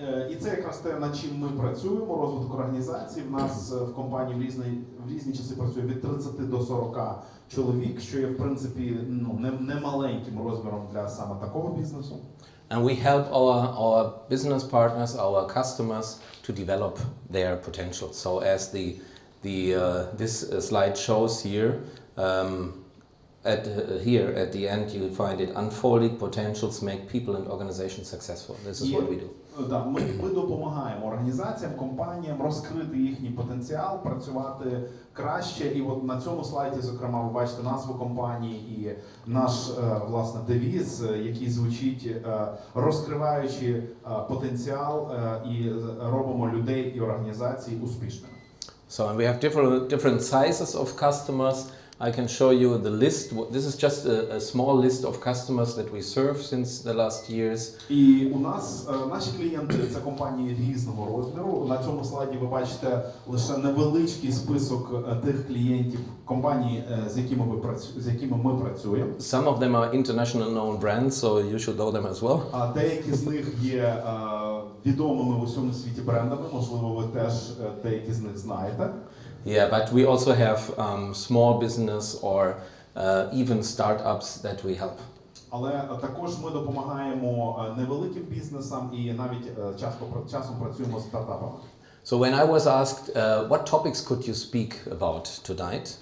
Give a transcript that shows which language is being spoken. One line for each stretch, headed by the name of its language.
Ukrainian: І це якраз те, над чим ми працюємо, розвиток організації. В нас в компанії в різні часи працює від 30 до 40 чоловік, що є, в принципі, не маленьким розміром для саме такого бізнесу.
English: And we help our business partners, our customers to develop their potential. So as this slide shows here, at the end you find it unfolding potentials make people and organizations successful. This is what we do.
Ukrainian: Да, ми допомагаємо організаціям, компаніям розкрити їхній потенціал, працювати краще. І от на цьому слайді, зокрема, ви бачите назву компанії і наш, власне, девіз, який звучить розкриваючи потенціал і робимо людей і організації успішними.
English: So and we have different sizes of customers. I can show you the list. This is just a small list of customers that we serve since the last years.
Ukrainian: І у нас наші клієнти це компанії різного розміру. На цьому слайді ви бачите лише невеличкий список тих клієнтів компаній, з якими ми працюємо.
English: Some of them are international known brands, so you should know them as well.
Ukrainian: А деякі з них є відомими в усьому світі брендами. Можливо, ви теж деякі з них знаєте.
English: Yeah, but we also have small business or even startups that we help.
Ukrainian: Але також ми допомагаємо невеликим бізнесам і навіть часом працюємо з стартапами.
English: So when I was asked what topics could you speak about tonight?